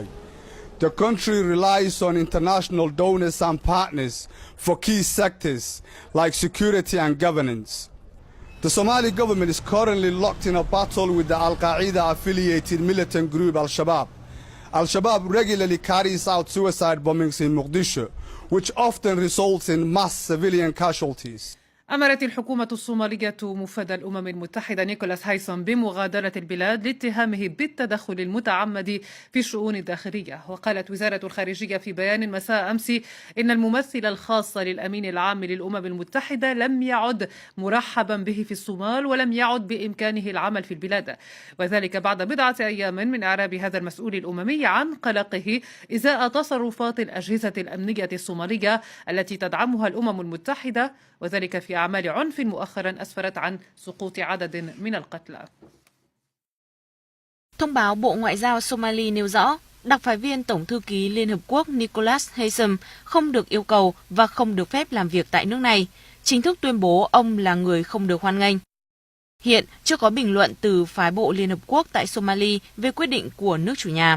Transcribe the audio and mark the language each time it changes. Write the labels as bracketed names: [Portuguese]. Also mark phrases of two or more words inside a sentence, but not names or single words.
[English] The country relies on international donors and partners for key sectors like security and governance. The Somali government is currently locked in a battle with the Al-Qaeda-affiliated militant group Al-Shabaab. Al-Shabaab regularly carries out suicide bombings in Mogadishu, which often results in mass civilian casualties. [Arabic] أمرت الحكومة الصومالية مفد الأمم المتحدة نيكولاس هايسوم بمغادرة البلاد لاتهامه بالتدخل المتعمد في الشؤون الداخلية. وقالت وزارة الخارجية في بيان مساء أمس إن الممثل الخاص للأمين العام للأمم المتحدة لم يعد مرحبا به في الصومال ولم يعد بإمكانه العمل في البلاد، وذلك بعد بضعة أيام من إعراب هذا المسؤول الأممي عن قلقه إزاء تصرفات الأجهزة الأمنية الصومالية التي تدعمها الأمم المتحدة، وذلك في أعمال عنف مؤخرا أسفرت عن سقوط عدد من القتلى. [Vietnamese] Thông báo Bộ Ngoại giao Somali nêu rõ, đặc phái viên Tổng thư ký Liên Hợp Quốc Nicholas Haysom không được yêu cầu và không được phép làm việc tại nước này, chính thức tuyên bố ông là người không được hoan nghênh. Hiện chưa có bình luận từ phái bộ Liên Hợp Quốc tại Somali về quyết định của nước chủ nhà.